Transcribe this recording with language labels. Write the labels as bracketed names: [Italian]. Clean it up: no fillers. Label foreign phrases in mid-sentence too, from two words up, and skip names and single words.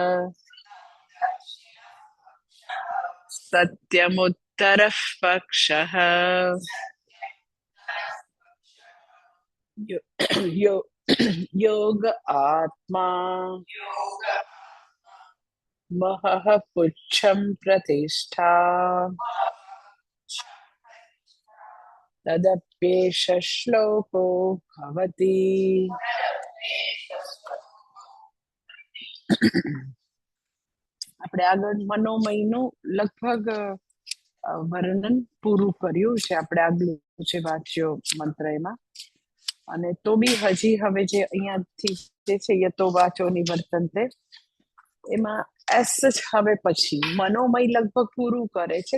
[Sanskrit] सत्यमुत्तरः पक्षः यो योग आत्मा महः पुच्छं प्रतिष्ठा तदप्येष श्लोको भवति [Gujarati] આપણે આગળ મનોમયનું લગભગ વર્ણન પૂરું કર્યું છે. આપણે આગળ જે વાંચ્યો મંત્ર એમાં, અને તો બી હજી હવે જે અહીંયાથી જે છે [Sanskrit] યતો વાચો નિવર્તન્તે, [Gujarati] એમાં એસ જ હવે પછી મનોમય લગભગ પૂરું કરે છે.